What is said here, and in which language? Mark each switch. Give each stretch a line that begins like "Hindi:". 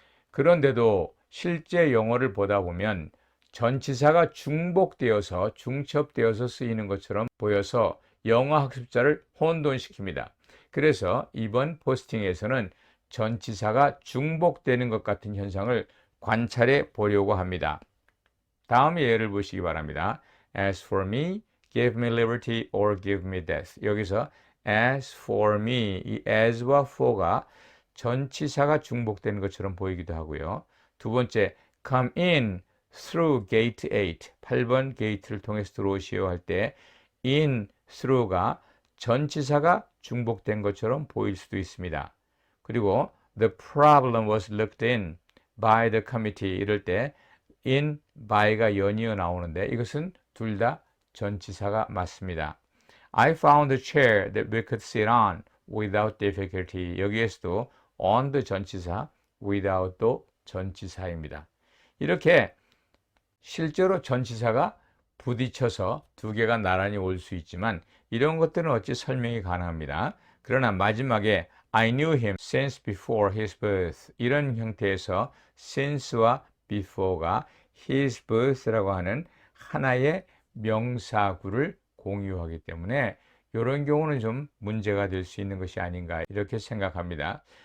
Korean: 그런데도 실제 영어를 보다 보면 전치사가 중복되어서 중첩되어서 쓰이는 것처럼 보여서 영어 학습자를 혼돈시킵니다. 그래서 이번 포스팅에서는 전치사가 중복되는 것 같은 현상을 관찰해 보려고 합니다. 다음 예를 보시기 바랍니다.
English: As for me, give me liberty or give me death.
Korean: 여기서
English: as for me,
Korean: 이 as와 for가 전치사가 중복되는 것처럼 보이기도 하고요. 두 번째,
English: come in through gate 8,
Korean: 8번 게이트를 통해서 들어오시오 할 때 in, through가 전치사가 중복된 것처럼 보일 수도 있습니다. 그리고
English: the problem was looked in by the committee
Korean: 이럴 때 in, by가 연이어 나오는데 이것은 둘 다 전치사가 맞습니다.
English: I found a chair that we could sit on without difficulty.
Korean: 여기에서도 on the 전치사, without도 전치사입니다. 이렇게 실제로 전치사가 부딪혀서 두 개가 나란히 올 수 있지만 이런 것들은 어찌 설명이 가능합니다. 그러나 마지막에
English: I knew him since before his birth
Korean: 이런 형태에서 since와 before가 his birth라고 하는 하나의 명사구를 공유하기 때문에 이런 경우는 좀 문제가 될 수 있는 것이 아닌가 이렇게 생각합니다.